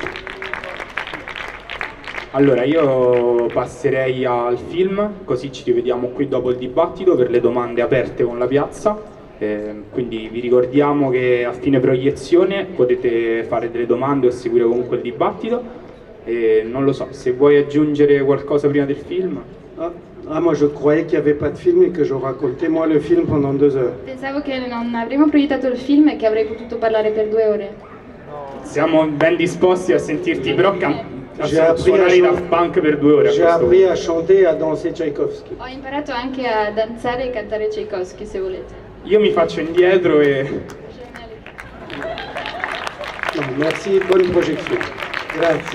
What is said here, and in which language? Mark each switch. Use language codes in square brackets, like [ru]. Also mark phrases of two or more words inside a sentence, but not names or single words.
[it] Allora io passerei al film, così ci rivediamo qui dopo il dibattito per le domande aperte con la piazza. Quindi vi ricordiamo che a fine proiezione potete fare delle domande o seguire comunque il dibattito. Non lo so, se vuoi aggiungere qualcosa prima del film. [fr] Moi je croyais qu'il n'y avait pas de film et que je racontais moi le film pendant 2 heures. [it] Pensavo che non avremmo proiettato il film e che avrei potuto parlare per 2 ore. Siamo ben disposti a sentirti, però [fr] J'ai appris [it] suonare i Daft Punk per 2 ore. [fr] J'ai appris à chanter et à danser Tchaïkovski. [it] Ho imparato anche a danzare e cantare Tchaikovsky se volete. Io mi faccio indietro e... No, [fr] merci, bonne projection. [it] Grazie.